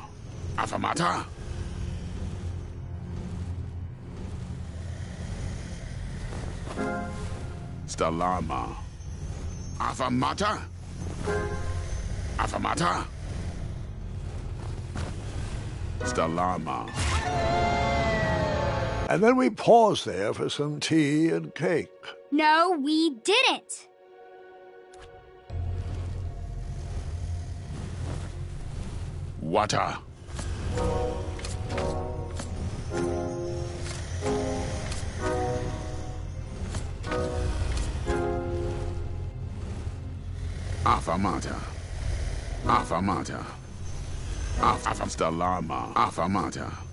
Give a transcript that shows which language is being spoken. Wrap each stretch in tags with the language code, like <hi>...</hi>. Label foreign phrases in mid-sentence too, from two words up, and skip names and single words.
<en>Afamata. Stalama. Afamata. Afamata. Stalama. And then we paused there for some tea and cake. No, we didn't. Water. Afamata. Afamata. Stalama. Afamata.</en>